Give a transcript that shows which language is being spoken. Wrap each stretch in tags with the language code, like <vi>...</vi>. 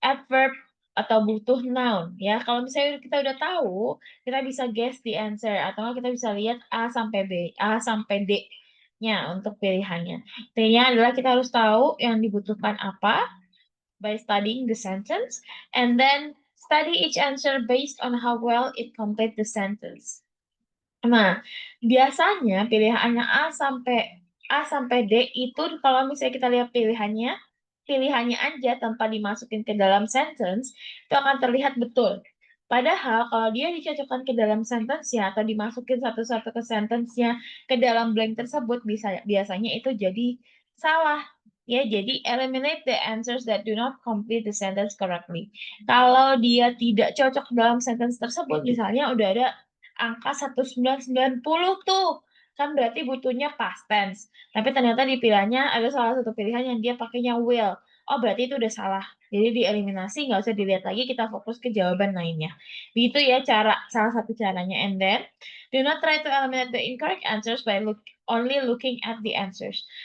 <id>Adverb, atau butuh noun. Ya, kalau misalnya kita udah tahu, kita bisa</id> <en>guess the answer.</en> <id>Atau kita bisa lihat A sampai B, A sampai D-nya untuk pilihannya. Intinya adalah kita harus tahu yang dibutuhkan apa</id> <en>by studying the sentence. And then study each answer based on how well it complete the sentence.</en> <id>Nah, biasanya pilihannya A sampai D itu kalau misalnya kita lihat pilihannya aja tanpa dimasukin ke dalam sentence, itu akan terlihat betul. Padahal kalau dia dicocokkan ke dalam sentence ya atau dimasukin satu-satu ke sentence-nya ke dalam blank tersebut biasanya itu jadi salah. Ya, jadi</id> <en>eliminate the answers that do not complete the sentence correctly.</en> <id>Kalau dia tidak cocok dalam sentence tersebut, misalnya udah ada angka 1990 tuh. Kan berarti butuhnya past tense. Tapi ternyata di pilihannya ada salah satu pilihan yang dia pakainya will. Oh, berarti itu udah salah. Jadi dieliminasi, nggak usah dilihat lagi, kita fokus ke jawaban lainnya. Begitu ya salah satu caranya.</id> <en>And then, do not try to eliminate the incorrect answers by only looking at the answers.</en>